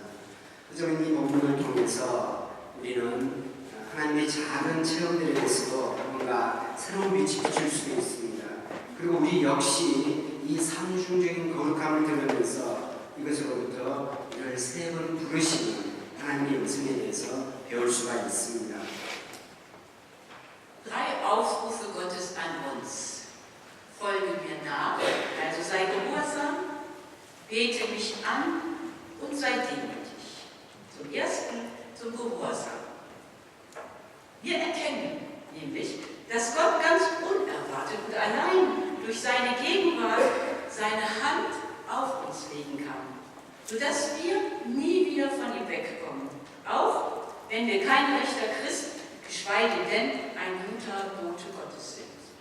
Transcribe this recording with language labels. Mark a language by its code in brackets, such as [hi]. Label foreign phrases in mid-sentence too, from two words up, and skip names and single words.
[ko] 그저는 이 본문을 통해서 우리는 하나님의 작은 체험들에 대해서도 뭔가 새로운 빛이 비칠 수도 있습니다. 그리고 우리 역시 이 삼중적인 거룩함을 들으면서 이것으로부터 우리를 3번 부르시는 하나님의 음성에 대해서 배울 수가 있습니다. [de] 3 Aufrufe Gottes an uns. Folge mir nach, also sei gehorsam, bete mich an und sei demütig. Zum Ersten zum Gehorsam. Wir erkennen nämlich, dass Gott ganz unerwartet und allein durch seine Gegenwart seine Hand auf uns legen kann, sodass wir nie wieder von ihm wegkommen, auch wenn wir kein rechter Christ, geschweige denn ein guter Bote Gottes sind.